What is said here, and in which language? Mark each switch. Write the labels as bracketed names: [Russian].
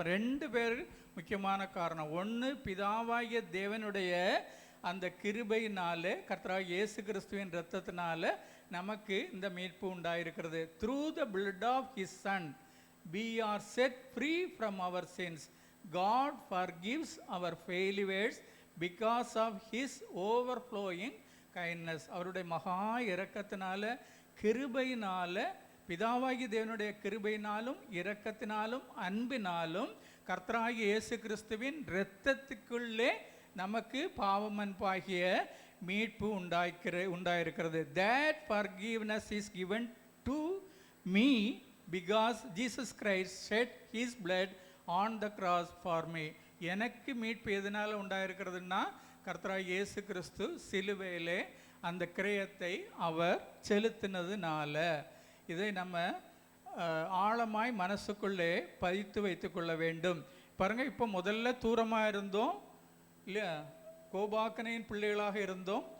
[Tamil] அப்ப 2 பேர் முக்கியமான காரணம். ஒன்று, பிதாவாகிய தேவனுடைய அந்த கிருபையினாலே கர்த்தராகிய இயேசு கிறிஸ்துவின் இரத்தத்தினால நமக்கு இந்த மீட்பு உண்டாயிருக்கிறது. [English] Through the blood of his son we are set free from our sins. God forgives our failures because of his overflowing kindness. [Tamil] அவருடைய மகா இரக்கத்தினால, கிருபையினால, பிதாவாகிய தேவனுடைய கிருபையினாலும் இரக்கத்தினாலும் அன்பினாலும் கர்த்தராகிய இயேசு கிறிஸ்துவின் இரத்தத்துக்குள்ளே நமக்கு பாவமன்பாகிய மீட்பு உண்டாயிருக்கிறது. [English] That forgiveness is given to me because Jesus Christ shed his blood on the cross for me. [Tamil] எனக்கு மீட்பு எதனால உண்டாயிருக்கிறதுனா கர்த்தராகிய இயேசு கிறிஸ்து சிலுவையிலே அந்த கிரயத்தை அவர் செலுத்தினதுனால. இதை நம்ம ஆழமாய் மனசுக்குள்ளே பதித்து வைத்துக்கொள்ள வேண்டும். பாருங்க, இப்போ முதல்ல தூரமாக இருந்தோம் இல்லையா, கோபாக்கனையின் பிள்ளைகளாக இருந்தோம்.